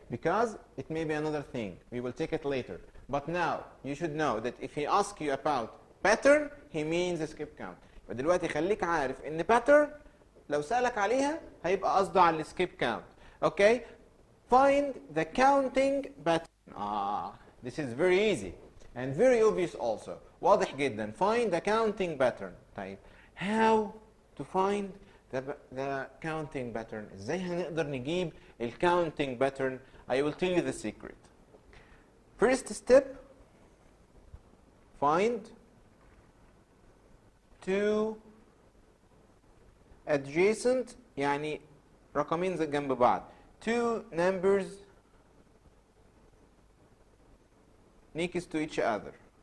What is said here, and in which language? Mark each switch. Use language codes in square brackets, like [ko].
[en] Because it may be another thing. We will take it later. But now you should know that if he asks you about pattern, he means a skip count. [ar] فدلوقتي خليك عارف ان pattern لو سألك عليها هيبقى قصده على السكيب count. [en] Okay? Find the counting pattern. This is very easy and very obvious also. [ar] واضح جدا. [en] Find the counting pattern. [ar] طيب [en] how to find the counting pattern? [ar] ازاي هنقدر نجيب ال counting pattern? [en] I will tell you the secret. First step, find two adjacent [ar] يعني رقمين جنب بعض. [en] Two numbers next to each other.